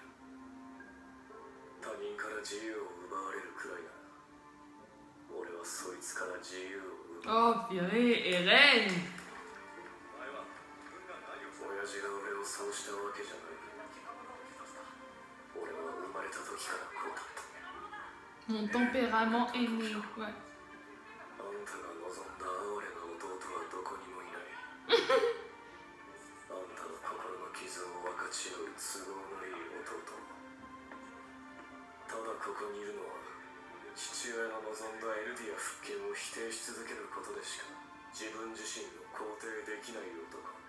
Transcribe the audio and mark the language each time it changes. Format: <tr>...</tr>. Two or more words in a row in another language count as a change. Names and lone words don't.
<ja>他人から自由を奪われるくらいなら俺はそいつから自由を奪う。</ja> <fr>Oh purée, Eren.</fr> <ja>親父が俺をそうしたわけじゃない。俺は生まれた時からこうだった。</ja> <fr>Mon tempérament est né. Ouais.</fr> <ja>あんたが望んだ哀れな弟はどこにもいない。あんたの心の傷を分かち合う都合のいい弟。ただここにいるのは父親の望んだエルディア復権を否定し続けることでしか自分自身を肯定できない男。</ja>